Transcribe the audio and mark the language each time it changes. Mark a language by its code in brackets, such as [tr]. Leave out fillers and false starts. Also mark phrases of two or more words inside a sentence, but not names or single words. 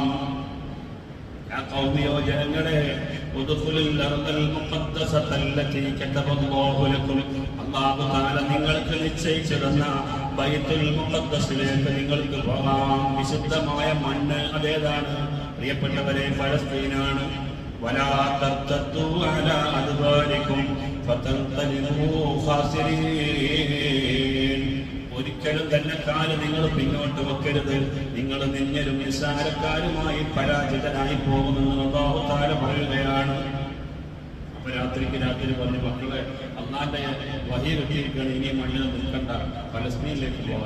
[ar] يا قومي, [ml] ജനങ്ങളെ, [ar] ادخلوا الأرض المقدسة التي كتب الله لكم, الله تعالى [ml] നിങ്ങൾക്ക് നിശ്ചയിച്ചു തന്ന ബൈത്തുൽ മുഖദ്ദസിലേക്ക് നിങ്ങൾക്ക് പോകാം. വിശുദ്ധമായ മണ്ണ് അതേതാണ് പ്രിയപ്പെട്ടവരെ? ഫലസ്തീനാണ്. [ar] ولا ترتدوا على أدباركم فتنقلبوا خاسرين. [ml] ഒരിക്കലും തന്നെ കാല് നിങ്ങൾ പിന്നോട്ട് വെക്കരുത്, നിങ്ങൾ നിന്നലും നിസ്സാരക്കാരുമായി പരാജിതനായി പോകുമെന്ന് [ar] الله تعالى [ml] പറയുകയാണ്. അപ്പൊ രാത്രി പറഞ്ഞു, മക്കളെ, അല്ലാഹുവിന്റെ വഹി കിട്ടിയിരിക്കുകയാണ്, ഇനി മണ്ണിൽ നിൽക്കണ്ട, ഫലസ്തീനിലേക്ക് പോകാൻ.